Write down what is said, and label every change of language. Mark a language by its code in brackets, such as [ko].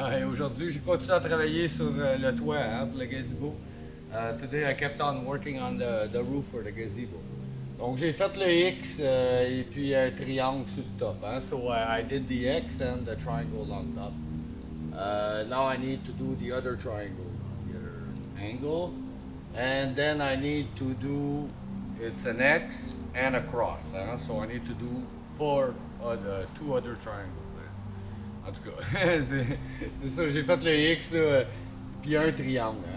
[fr] Aujourd'hui, j'ai continué à travailler sur le toit pour le gazebo. [en] Today I kept on working on the roof for the gazebo. [fr] Donc j'ai fait le X et puis un triangle sur le top. [en] So I did the X and the triangle on top. Now I need to do the other triangle, the other angle. And then I need to do, it's an X and a cross. So I need to do two other triangles. [fr] En tout cas, c'est ça, j'ai fait le X là, puis un triangle.